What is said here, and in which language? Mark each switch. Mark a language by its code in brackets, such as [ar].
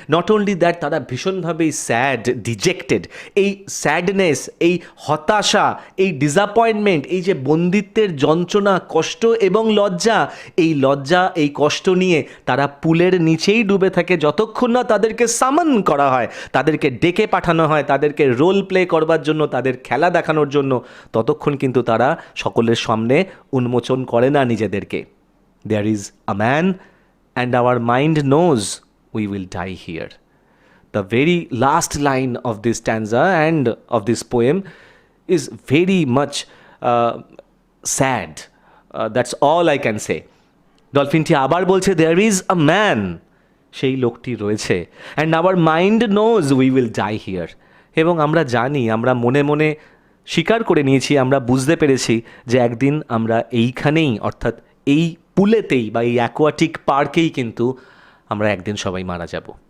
[bn] Not only that, তারা ভীষণভাবেই sad, dejected. এই sadness, এই হতাশা, এই ডিসঅ্যাপয়েন্টমেন্ট, এই যে বন্দিত্বের যন্ত্রণা, কষ্ট এবং লজ্জা, এই কষ্ট নিয়ে তারা পুলের নিচেই ডুবে থাকে যতক্ষণ না তাদেরকে সামন করা হয়, তাদেরকে ডেকে পাঠানো হয়, তাদেরকে রোল প্লে করবার জন্য, তাদের খেলা দেখানোর জন্য, ততক্ষণ কিন্তু তারা সকলের সামনে উন্মোচন করে না নিজেদেরকে। [en] There is a man and our mind knows we will die here. the very last line of this stanza and of this poem is very much sad. That's all I can say. [bn] ডলফিনটি আবার বলছে, [en] there is a man, [bn] সেই লোকটি রয়েছে, [en] And our mind knows we will die here. [bn] এবং আমরা জানি, আমরা মনে মনে স্বীকার করে নিয়েছি, আমরা বুঝতে পেরেছি যে একদিন আমরা এইখানেই, অর্থাৎ এই পুলেতেই বা এই অ্যাকোয়াটিক পার্কেই কিন্তু আমরা একদিন সবাই মারা যাব।